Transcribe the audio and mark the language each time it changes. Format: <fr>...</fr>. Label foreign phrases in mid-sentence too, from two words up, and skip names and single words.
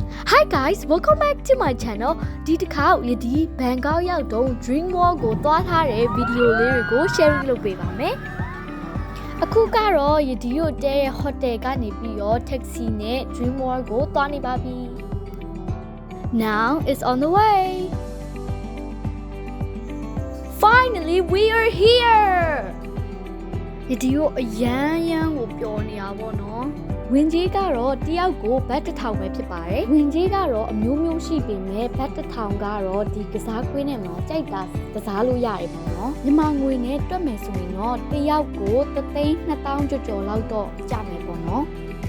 <en>Hi guys, welcome back to my channel.</en> <my>ဒီတစ်ခါယဒီဘန်ကောက်ရောက်တော့ Dream World ကိုသွားထားတဲ့ဗီဒီယိုလေးတွေကို share လုပ်ပေးပါမယ်။အခုကတော့ယဒီကိုတဲရဲ့ hotel ကနေပြီးတော့ taxi နဲ့ Dream World ကိုသွားနေပါပြီ။</my> <en>Now it's on the way. Finally, we are here.</en> <my>ယဒီကိုအရန်ကိုပျော်နေတာပေါ့နော်။ဝင်ကြီးကတော့တယောက်ကိုဘတ်1000ပဲဖြစ်ပါတယ်။ဝင်ကြီးကတော့အမျိုးမျိုးရှိပေမဲ့ဘတ်1000ကတော့ဒီကစားကွင်းထဲမှာကြိုက်တာကစားလို့ရတယ်ပေါ့နော်။မြန်မာငွေနဲ့တွက်မယ်ဆိုရင်တော့တယောက်ကို3,200,000ကျော်လောက်တော့ကျမယ်ပေါ့နော်။</my>